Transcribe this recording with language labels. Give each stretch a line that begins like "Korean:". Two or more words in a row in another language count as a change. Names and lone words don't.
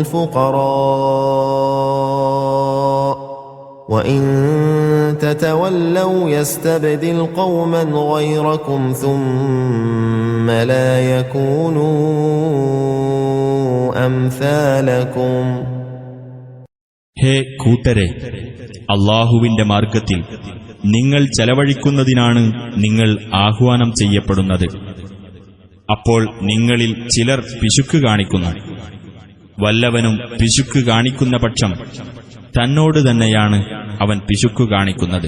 Arabic: الفقراء وإن تتولوا يستبدل قوما غيركم ثم لا يكونوا أمثالكم.
Malayalam: ഹേ കൂട്ടരെ, അല്ലാഹുവിന്റെ മാർഗത്തിൽ നിങ്ങൾ ചെലവഴിക്കുന്നതിനാണ് നിങ്ങൾ ആഹ്വാനം ചെയ്യപ്പെടുന്നത്. അപ്പോൾ നിങ്ങളിൽ ചിലർ പിശുക്ക് കാണിക്കുന്നു. വല്ലവനും പിശുക്ക് കാണിക്കുന്ന പക്ഷം തന്നോട് തന്നെയാണ് അവൻ പിശുക്ക് കാണിക്കുന്നത്.